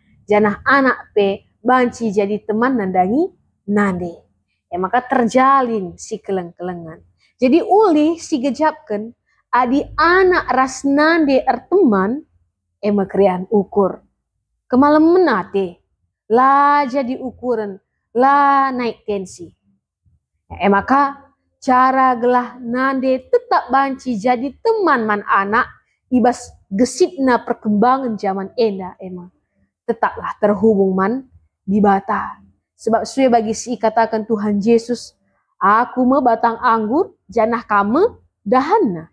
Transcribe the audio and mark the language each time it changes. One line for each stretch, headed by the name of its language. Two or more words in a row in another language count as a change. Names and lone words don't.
Batak Karo: Janah anak banci jadi teman nandangi nande. Maka terjalin si keleng-kelengan. Jadi ulih si gejapkan adi anak ras nande teman krian ukur. Kemalam menate lah jadi ukuran lah naik tensi. Maka cara gelah nande tetap banci jadi teman man anak ibas gesitna
Indonesian: perkembangan zaman
Batak Karo: enda
Indonesian: emang tetaplah terhubung
Batak Karo: man di bata. Sebab suwe bagi si katakan Tuhan Yesus, aku me batang anggur janah kamu dahanna.